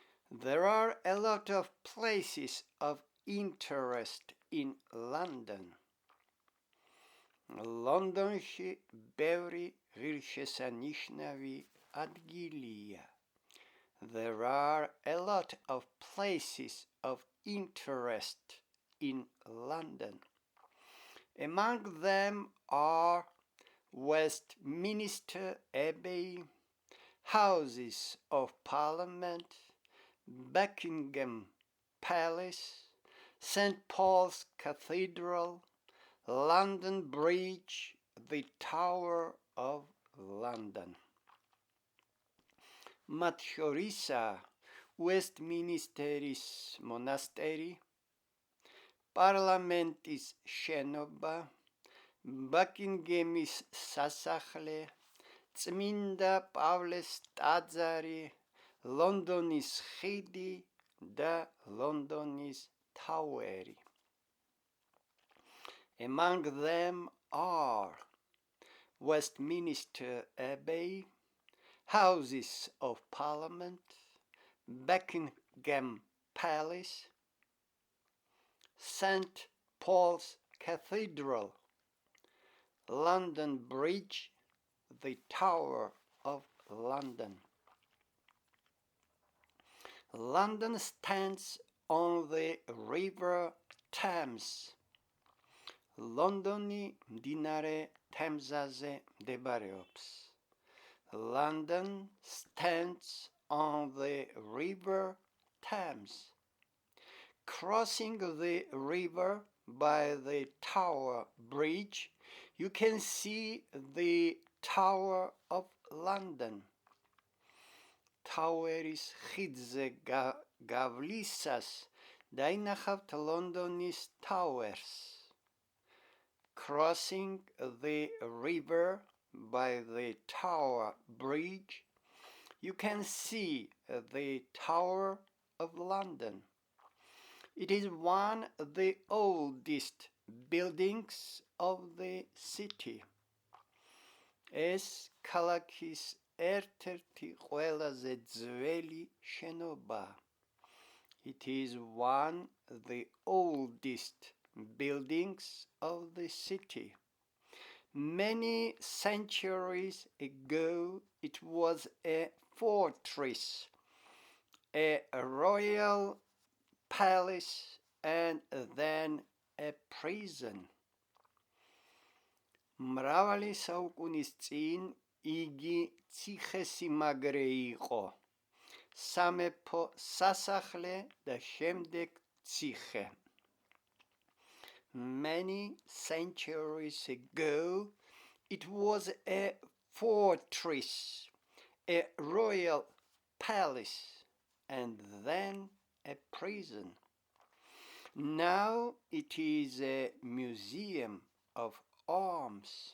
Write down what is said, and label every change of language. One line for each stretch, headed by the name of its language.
English: There are a lot of places of interest in London.
Georgian: ლონდონში ბევრი ღირსშესანიშნავი ადგილია.
English: There are a lot of places of interest in London. Among them are Westminster Abbey, Houses of Parliament, Buckingham Palace, St. Paul's Cathedral, London Bridge, the Tower of London.
Georgian: მათ შორისაა Westminsteris მონასტერი, პარლამენტის შენობა, Buckinghamის სასახლე, წმინდა პავლეს ტაძარი, ლონდონის ხიდი და ლონდონის ტაუერი.
English: Among them are Westminster Abbey, Houses of Parliament, Buckingham Palace, St. Paul's Cathedral, London Bridge, the Tower of London. London stands on the River Thames.
Georgian: ლონდონი მდინარე თემზაზე მდებარეობს.
English: London stands on the River Thames. Crossing the river by the Tower Bridge, you can see the Tower of London.
Georgian: Toweris ხიდზე გავლისას დაინახავთ ლონდონის Towers.
English: Crossing the river by the Tower Bridge, you can see the Tower of London. It is one of the oldest buildings of the city.
Georgian: ეს ქალაქის ერთ-ერთი ყველაზე ძველი შენობაა.
English: It is one of the oldest buildings of the city. Many centuries ago, it was a fortress, a royal palace, and then a prison.
Georgian: მრავალი საუკუნის წინ იგი ციხესიმაგრე იყო, სამეფო სასახლე და შემდეგ ციხე.
English: Many centuries ago, it was a fortress, a royal palace, and then a prison. Now it is a museum of arms.